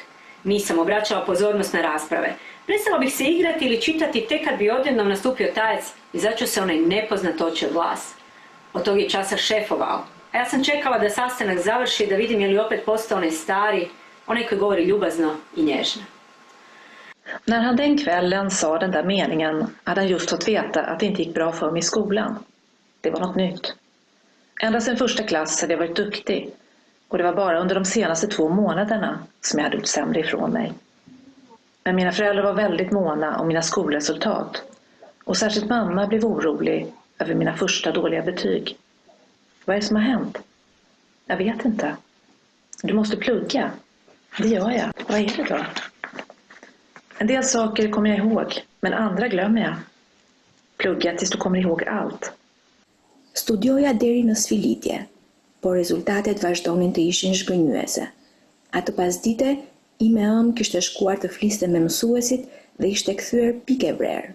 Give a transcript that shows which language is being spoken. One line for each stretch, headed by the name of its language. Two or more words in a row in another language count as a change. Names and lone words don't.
Croatian: Nisam obraćala pozornost na rasprave. Prestala bih se igrati ili čitati tek kad bi odjednom nastupio tajac i začuo se onaj nepoznat očev glas. Od tog je časa šefovao. A ja sam čekala da sastanak završi da vidim je li opet postao onaj stari, onaj koji govori ljubazno i nježno.
Swedish: När han den kvällen sa den där meningen hade han just fått veta att det inte gick bra för mig i skolan. Det var något nytt. Ända sedan första klass hade jag varit duktig och det var bara under de senaste 2 månaderna som jag hade gjort sämre ifrån mig. Men mina föräldrar var väldigt måna om mina skolresultat och särskilt mamma blev orolig över mina första dåliga betyg. Vad är det som har hänt? Jag vet inte. Du måste plugga. Det gör jag. Vad är det då? En del saker kommer jag ihåg, men andra glömmer jag. Plugga tills du kommer ihåg allt.
Albanian: Studioja deri në sfilitje, por rezultatet vazhdonin të ishin zhgënjyese. Atë pasdite, ime ëm kishte shkuar të fliste me mësuesit dhe ishte kthyer pikë vrerë.